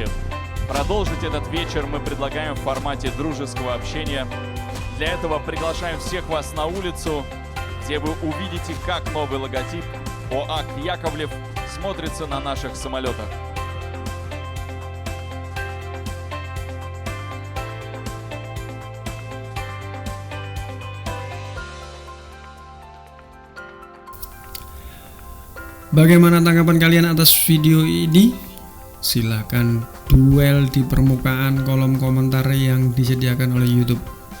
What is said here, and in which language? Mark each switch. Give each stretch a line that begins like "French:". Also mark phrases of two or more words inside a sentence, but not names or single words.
Russian: Продолжить этот вечер мы предлагаем в формате дружеского общения. Для этого приглашаем всех вас на улицу, где вы увидите, как новый логотип ОАК «Яковлев» смотрится на наших самолетах.
Indonesian: Bagaimana tanggapan kalian atas video ini? Silakan duel di permukaan kolom komentar yang disediakan oleh YouTube.